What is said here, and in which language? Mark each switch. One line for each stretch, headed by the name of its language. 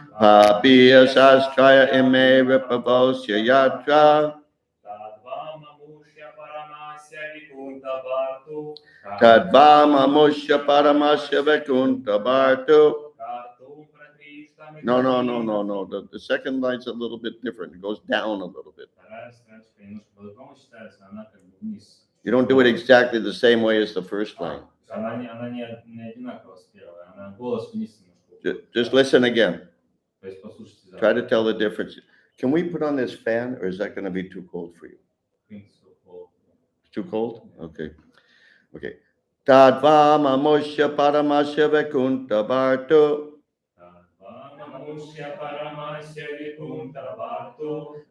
Sanskrit: Papi Asastraya Ime Ripavosya Yatra, Tadvamamusya Paramasya Vikuntabhartu, Tadvamamushya Paramasya Vakunta Bhartu. Kartum Prakrishtamika
English: No. The second line's a little bit different. It goes down a little bit.
Russian: Вторая строчка немножко по-другому читается, она как бы вниз.
English: You don't do it exactly the same way as the first line.
Russian: Она не одинаково с первой, она голос вниз немножко.
English: Just listen again.
Russian: То есть послушайте за
English: Try to tell the difference. Can we put on this fan, or is that going to be too cold for you? It's too cold? Okay.
Sanskrit: Tadvamamushya Paramasya Vakunta Bhartu, Tadvamamusya Paramasya Vikuntabhartu,